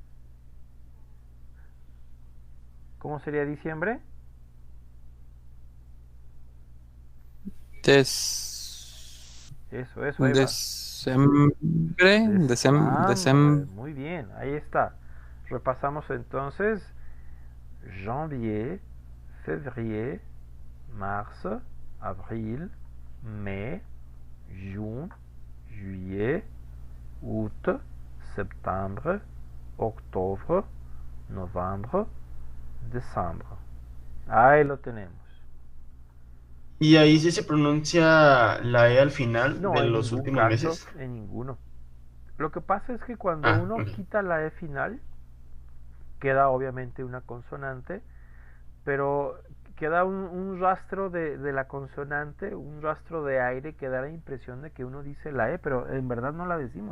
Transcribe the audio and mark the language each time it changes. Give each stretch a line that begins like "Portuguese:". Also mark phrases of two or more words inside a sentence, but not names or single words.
Spanish: ¿Cómo sería diciembre? Eso, ahí va. Decembre, muy bien, ahí está. Repasamos entonces
French: janvier, février, mars, avril, mai, juin, juillet, août, septembre, octobre, novembre,
Spanish: diciembre. Ahí lo tenemos. Y ahí sí se pronuncia la E al final No, de en los ningún últimos caso, meses. en ninguno. Lo que pasa es que cuando Ah, uno ok. quita la E final, queda obviamente una consonante, pero queda un rastro de la consonante, un rastro de aire que da la impresión de que uno dice la E, pero en verdad no la decimos.